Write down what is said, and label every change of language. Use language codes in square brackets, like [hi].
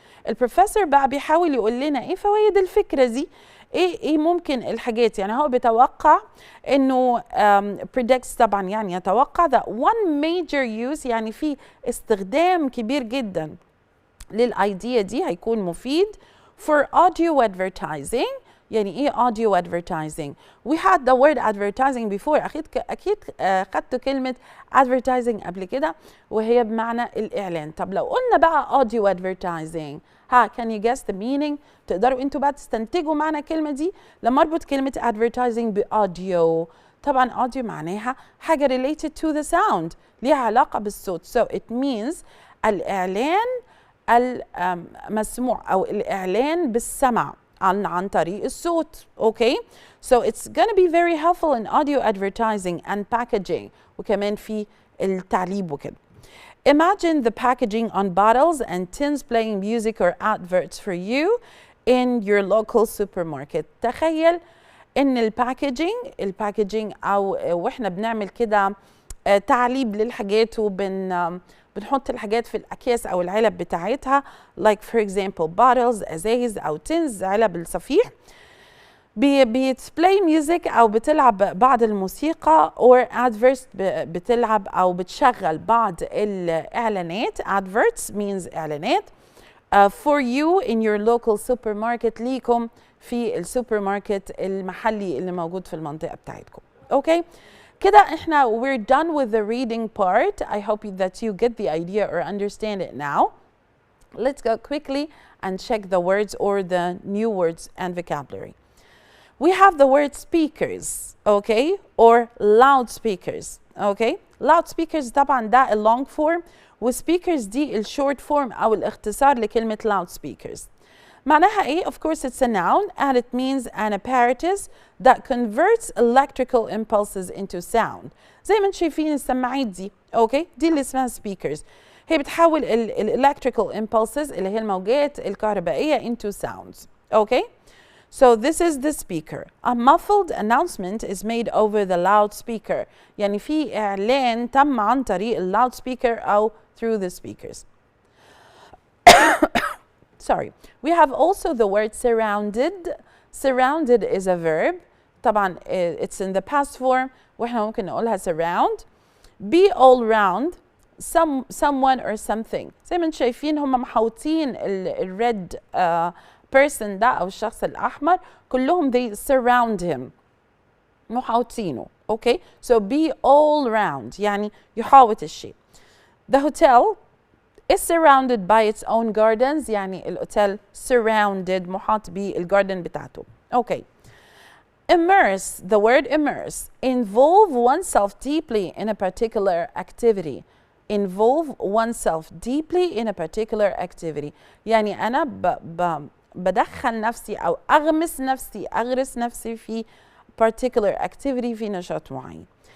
[ar] البروفيسور بقى بيحاول يقول لنا ايه فوائد الفكرة دي؟ ايه ممكن الحاجات؟ يعني هو بيتوقع انه predicts طبعا يعني يتوقع [en] that one major use [ar] يعني في استخدام كبير جدا للأيديا دي هيكون مفيد. [en] For audio advertising، [ar] يعني ايه [en] audio advertising؟ We had the word advertising before. [ar] أكيد خدتوا كلمة advertising قبل كده وهي بمعنى الإعلان. طب لو قلنا بقى audio advertising، [en] can you guess the meaning؟ [ar] تقدروا انتوا بقى تستنتجوا معنى الكلمة دي لما اربط كلمة advertising بaudio. طبعا audio معناها حاجة [en] related to the sound، [ar] ليها علاقة بالصوت. [en] So it means [ar] الإعلان المسموع أو الإعلان بالسمع عن طريق الصوت. [en] Okay, so it's going to be very helpful in audio advertising and packaging [ar] وكمان في التعليم وكده. [en] Imagine the packaging on bottles and tins playing music or adverts for you in your local supermarket. [ar] تخيل ان الباكجينج او واحنا بنعمل كده تعليب للحاجات بنحط الحاجات في الأكياس أو العلب بتاعتها [en] like for example bottles، [ar] أزايز أو tins، علب الصفيح. بتبلاي ميوزك أو بتلعب بعض الموسيقى [en] or adverts [ar] بتلعب أو بتشغل بعض الإعلانات. adverts means إعلانات [en] for you in your local supermarket، [ar] ليكم في السوبر ماركت المحلي اللي موجود في المنطقة بتاعتكم. [en] Okay. [ar] كده احنا [en] we're done with the reading part. I hope that you get the idea or understand it now. Let's go quickly and check the words or the new words and vocabulary. We have the word speakers, okay, or loudspeakers, okay. [ar] Loudspeakers طبعا ده ال long form وspeakers دي ال short form أو الاختصار لكلمة loudspeakers. معناها ايه؟ [en] Of course it's a noun and it means an apparatus that converts electrical impulses into sound. [ar] زي ما انتم شايفين السماعات دي، اوكي؟ دي اللي اسمها speakers. هي بتحول electrical impulses اللي هي الموجات الكهربائية into sounds. [en] Okay? So this is the speaker. A muffled announcement is made over the loudspeaker. [ar] يعني في إعلان تم عن طريق loudspeaker أو [en] through the speakers. Sorry. We have also the word surrounded. Surrounded is a verb. [ar] طبعا [en] it's in the past form [ar] واحنا ممكن نقولها surround. [en] Be all round someone or something. [ar] زي ما انتم شايفين هم محوطين الريد person ده أو الشخص الأحمر كلهم [en] they surround him. [ar] محوطينه. [en] Okay? So be all round [ar] يعني يحاوط الشيء. [en] The hotel is surrounded by its own gardens. [ar] يعني الأوتيل surrounded محاط بالجاردن بتاعته. [en] Okay. Immerse, the word immerse, involve oneself deeply in a particular activity. Involve oneself deeply in a particular activity. [ar] يعني أنا بدخل نفسي أو أغرس نفسي في [en] particular activity [ar] في نشاط معين.